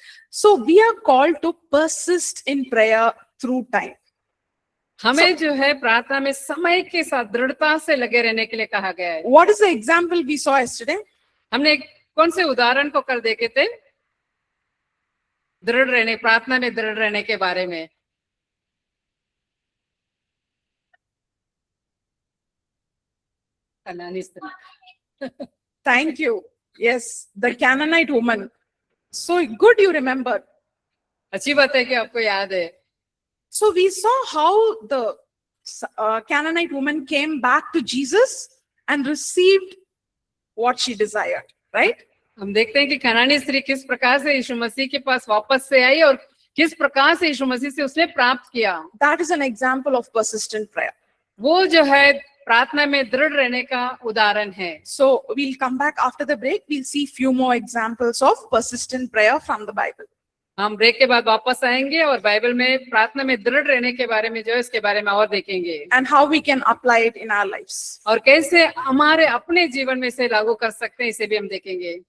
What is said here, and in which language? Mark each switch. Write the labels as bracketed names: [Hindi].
[English] So we are called to persist in prayer through time. [Hindi] हमें जो है प्रार्थना में समय के साथ दृढ़ता से लगे रहने के लिए कहा गया है। [English] What is the example we saw yesterday? [Hindi] हमने कौन से उदाहरण को कल देखे थे दृढ़ रहने, प्रार्थना में दृढ़ रहने के बारे में? [English] Thank you. Yes, the Canaanite woman. So good you remember. [Hindi] अच्छी बात है कि आपको याद है. [English] So we saw how the Canaanite woman came back to Jesus and received what she desired, right? [Hindi] हम देखते हैं कि कनानी स्त्री किस प्रकार से यीशु मसीह के पास वापस से आई और किस प्रकार से यीशु मसीह से उसने प्राप्त किया. [English] That is an example of persistent prayer. [Hindi] वो जो है प्रार्थना में दृढ़ रहने का उदाहरण है. [English] So we'll come back after the break. We'll see few more examples of persistent prayer from the Bible. [Hindi] हम ब्रेक के बाद वापस आएंगे और बाइबल में प्रार्थना में दृढ़ रहने के बारे में जो है इसके बारे में और देखेंगे. [English] And how we can apply it in our lives. [Hindi] और कैसे हमारे अपने जीवन में इसे लागू कर सकते हैं इसे भी हम देखेंगे.